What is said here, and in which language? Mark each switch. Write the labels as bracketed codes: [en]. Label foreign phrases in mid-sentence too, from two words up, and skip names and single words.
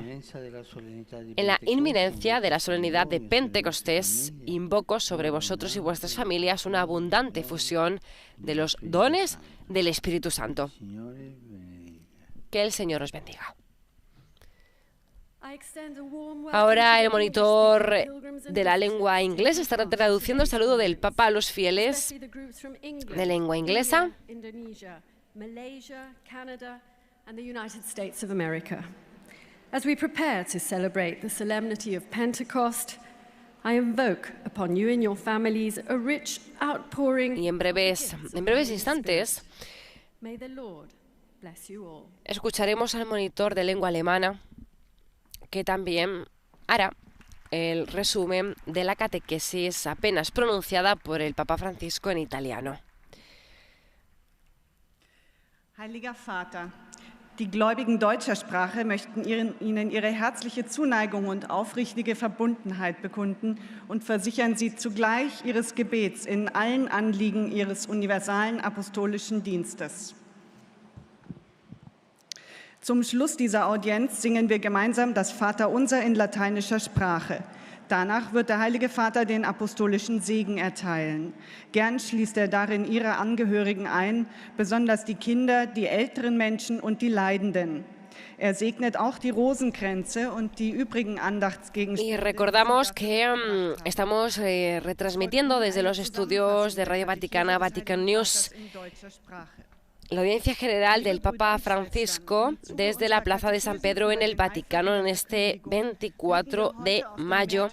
[es] En la inminencia de la solemnidad de Pentecostés, invoco sobre vosotros y vuestras familias una abundante fusión de los dones del Espíritu Santo. Que el Señor os bendiga. Ahora el monitor de la lengua inglesa estará traduciendo el saludo del Papa a los fieles de lengua inglesa. [en] As we prepare to celebrate the solemnity of Pentecost, I invoke upon you and your families a rich outpouring. [es] Y en breves instantes [en] May the Lord bless you all. [es] Escucharemos al monitor de lengua alemana, que también hará el resumen de la catequesis apenas pronunciada por el Papa Francisco en italiano. [de] Heiliger Vater, die Gläubigen deutscher Sprache möchten Ihnen ihre herzliche Zuneigung und aufrichtige Verbundenheit bekunden und versichern Sie zugleich Ihres Gebets in allen Anliegen Ihres universalen apostolischen Dienstes. Zum Schluss dieser Audienz singen wir gemeinsam das Vaterunser in lateinischer Sprache. Danach wird der Heilige Vater den apostolischen Segen erteilen. Gern schließt er darin Ihre Angehörigen ein, besonders die Kinder, die älteren Menschen und die Leidenden. Er segnet auch die Rosenkränze und die übrigen Andachtsgegenstände. [es] Y recordamos que estamos retransmitiendo desde los estudios de Radio Vaticana, Vatican News, la audiencia general del Papa Francisco desde la Plaza de San Pedro en el Vaticano en este 24 de mayo.